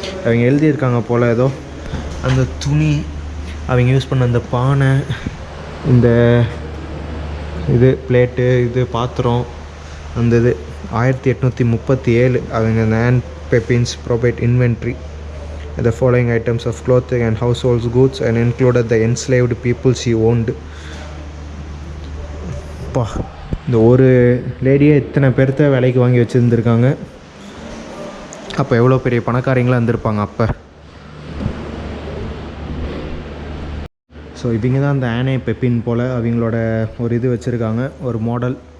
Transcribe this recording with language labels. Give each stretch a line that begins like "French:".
Tamil: அவங்க எழுதியிருக்காங்க போல் ஏதோ. அந்த துணி, அவங்க யூஸ் பண்ண அந்த பானை, இந்த இது பிளேட்டு, இது பாத்திரம், அந்த இது 1837. அவங்க அந்த on பெப்பின்ஸ்
English: Probate inventory. The following items of clothing and household goods and included the enslaved people she owned.
Tamil: இந்த ஒரு லேடியே இத்தனை பேர்த்த விலைக்கு வாங்கி வச்சுருந்துருக்காங்க. அப்போ எவ்வளோ பெரிய பணக்காரங்களாக இருந்திருப்பாங்க அப்போ. ஸோ இவங்க தான் அந்த ஆனே பெப்பின் போல் அவங்களோட ஒரு இது வச்சுருக்காங்க, ஒரு மாடல்.